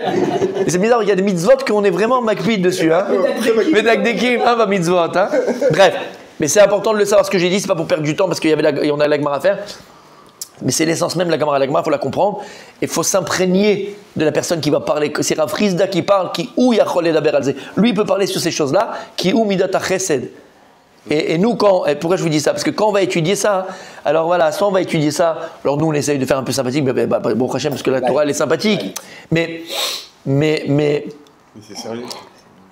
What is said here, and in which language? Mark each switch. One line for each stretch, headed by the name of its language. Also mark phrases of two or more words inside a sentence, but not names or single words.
French: Et c'est bizarre, il y a des mitzvot qu'on est vraiment makpid dessus.
Hebrew: Hein. Medakdekim, va mitzvot. Hein.
French: Bref, mais c'est important de le savoir. Ce que j'ai dit, c'est pas pour perdre du temps parce qu'on a la Gemara à faire. Mais c'est l'essence même de la Gemara. La Gemara, il faut la comprendre. Et il faut s'imprégner de la personne qui va parler. C'est Rav Frizda qui parle,
Hebrew: qui ou yachol edaber alze.
French: Lui, il peut parler sur ces choses-là,
Hebrew: qui ou midat chesed.
French: Et nous, pourquoi je vous dis ça? Parce que quand on va étudier ça, alors voilà, soit on va étudier ça, alors nous on essaye de faire un peu sympathique, bon Hachem, parce que la Torah elle est sympathique, mais c'est sérieux.